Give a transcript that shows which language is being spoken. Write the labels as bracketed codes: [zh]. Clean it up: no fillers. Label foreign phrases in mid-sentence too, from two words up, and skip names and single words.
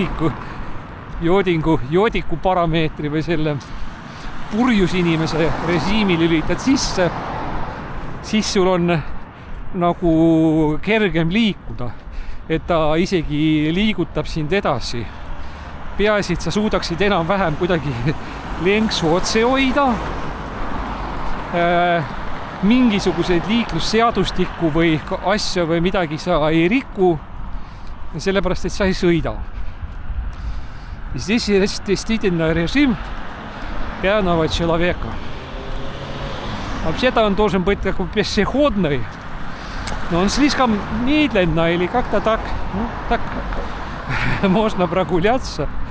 [et] joodiku parameetri või selle purjus inimese režiimi lülitad sisse, siis sul on nagu kergem liikuda, et ta isegi liigutab sind edasi. Peaasi, et sa suudaksid enam-vähem kuidagi lenksu otse hoida, mingisuguseid liiklusseadustikku või asja või midagi sa ei riku, sellepärast, et sa ei sõida. [ru] Здесь есть действительно режим пьяного человека. Вообще-то он должен быть такой пешеходный, но он слишком медленно или как-то так, так можно прогуляться.